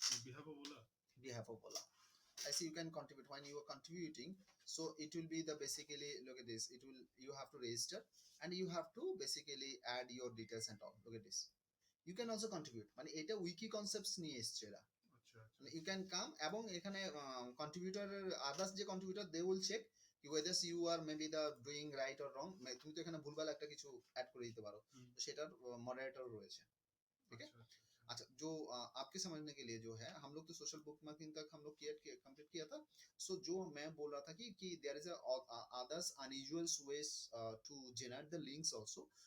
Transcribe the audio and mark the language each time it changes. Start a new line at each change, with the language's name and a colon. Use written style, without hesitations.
English: We have a Vola. I see you can contribute when you are contributing, so it will be the basically, look at this, it will, you have to register and you have to basically add your details and all. Look at this, you can also contribute,
Bangla: মানে এটা wiki concepts নিয়ে এসছে এরা,
English: you can come
Bangla: এবং এখানে contributor others যে contributor
English: they will check whether you are maybe the doing right or wrong,
Bangla: তুমি তো এখানে ভুলভাল একটা কিছু অ্যাড করে দিতে পারো, তো সেটার মডারেটর রয়েছে, ঠিক আছে?
Hindi: अच्छा जो आपके समझने के लिए जो है, हम लोग तो सोशल बुक मार्किंग तक हम लोग कंप्लीट किया था। सो जो मैं बोल रहा था कि
English: There is others unusual ways to generate the links also.